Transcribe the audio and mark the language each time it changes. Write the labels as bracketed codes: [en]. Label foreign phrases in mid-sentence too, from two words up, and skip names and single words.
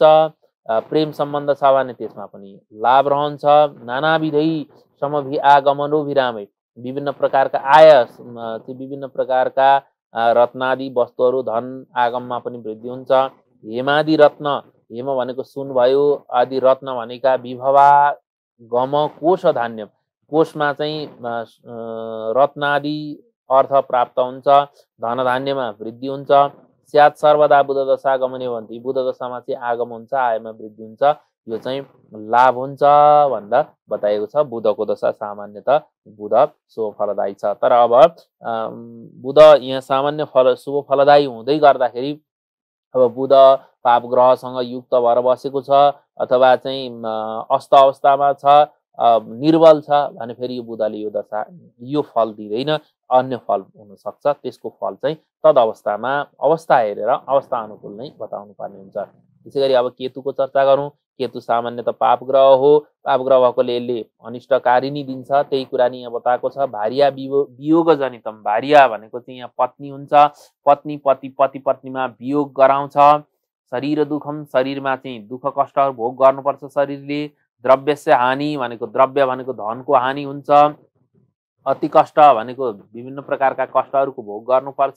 [ne] प्रेम सम्बन्ध छ भने त्यसमा पनि लाभ रहन्छ। [sa] नानाविधै समभिआगमनो विरामै, [ne] विभिन्न प्रकारका आय, विभिन्न प्रकारका रत्नादि वस्तुहरू धन आगममा पनि वृद्धि हुन्छ। हेमादि रत्न, हेम भनेको सुन भयो, आदि रत्न भनेका [sa] विभवा गम कोश धान्य, [ne] कोशमा चाहिँ रत्नादि अर्थ प्राप्त हुन्छ। धन धान्यमा वृद्धि हुन्छ। [sa] स्यात् सर्वदा बुध दशा गमने [ne] भन्थे, बुध दशामा चाहिँ आगम हुन्छ, आयमा वृद्धि हुन्छ। यो चाहिँ लाभ हुन्छ भन्दा बताएको छ। बुधको दशा सामान्यतः बुध शुभ फलदायी छ। तर अब बुध यहाँ सामान्य फल शुभ फलदायी हुँदै गर्दाखेरि अब बुध पाप ग्रहसँग युक्त भएर बसेको छ अथवा चाहिँ अस्त अवस्थामा छ, निर्बल छ भने फेरि यो बुधले यो दशा यो फल दिँदैन, अन्य फल हुनसक्छ। त्यसको फल चाहिँ तद अवस्थामा अवस्था हेरेर अवस्था अनुकूल नै बताउनु पर्ने हुन्छ। त्यसै गरी अब केतुको चर्चा गरौँ। केतु सामान्यतः पाप ग्रह हो। पाप ग्रह भएकोले यसले अनिष्टकारी नै दिन्छ। त्यही कुरा नि यहाँ बताएको छ। [sa] भार्या वियोग जनितम। [ne] भार्या भनेको चाहिँ यहाँ पत्नी हुन्छ। पत्नी पति पति पत्नीमा वियोग गराउँछ। [sa] शरीर दुःखम, [ne] शरीरमा चाहिँ दुःख कष्टहरू भोग गर्नुपर्छ शरीरले। [sa] द्रव्यस्य हानि [ne] भनेको द्रव्य भनेको धनको हानि हुन्छ। अति कष्ट भनेको विभिन्न प्रकारका कष्टहरूको भोग गर्नुपर्छ।